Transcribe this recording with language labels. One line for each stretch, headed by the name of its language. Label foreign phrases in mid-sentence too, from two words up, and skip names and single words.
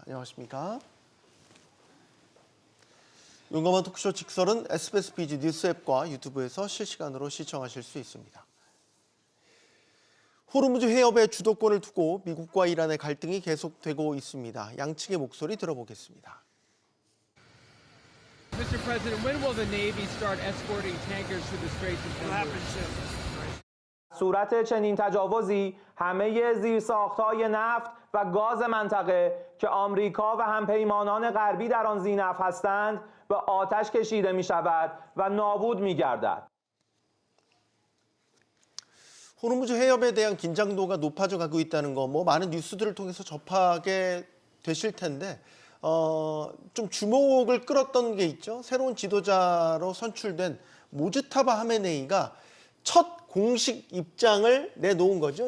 Korean: 안녕하십니까? 용감한 토크쇼 직설은 SBS BG 뉴스 앱과 유튜브에서 실시간으로 시청하실 수 있습니다. 호르무즈 해협의 주도권을 두고 미국과 이란의 갈등이 계속되고 있습니다. 양측의 목소리 들어보겠습니다.
English: Mr. President, when will the Navy start escorting tankers through the Straits of Hormuz?
Persian: صورت چنین تجاوزی همه زیرساخت‌های نفت و گاز منطقه که آمریکا و همپیمانان غربی در آن ذی‌نفع هستند به آتش کشیده می‌شود و نابود می‌گردد.
Korean: 호르무즈 해협에 대한 긴장도가 높아져 가고 있다는 거 많은 뉴스들을 통해서 접하게 되실 텐데 좀 주목을 끌었던 게 있죠. 새로운 지도자로 선출된 모즈타바 하메네이가 첫 공식 입장을 내놓은 거죠.